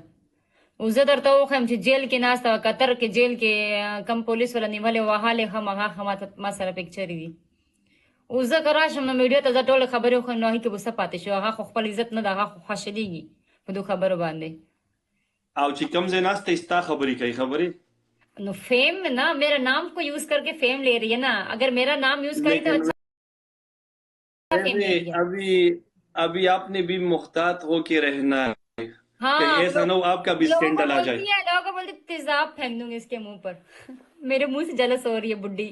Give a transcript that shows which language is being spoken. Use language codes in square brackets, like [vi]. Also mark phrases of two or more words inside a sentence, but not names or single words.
[ps] او زه درته وښیم چې جیل کې ناسته وه قطر کې جیل کې کم پولیس ولا نیولې وهلې هماغه ما سره پکچرې دي. او زه که راشم نو میډیا ته زه ټولې خبرې وښیم نو هغې کې به څه پاتې شو هغه خو خپل عزت نه ده هغه خو خوشحالېږي په دو خبرو باندې او چې کوم ځای ناسته ستا خبرې کوي خبرې [ur] نو فیم نا میرا نام کو یوز کر کے فیم لے رہی ہے نا اگر میرا نام یوز کری تو ابھی آپ نے بھی محتاط ہو کے رہنا ہے ہاں ایسا نہ ہو آپ کا بھی اسکینڈل آ جائے. لوگوں کو بولتے تیزاب پھینک دوں گی اس کے منہ پر میرے منہ سے جلس ہو رہی ہے بڈی.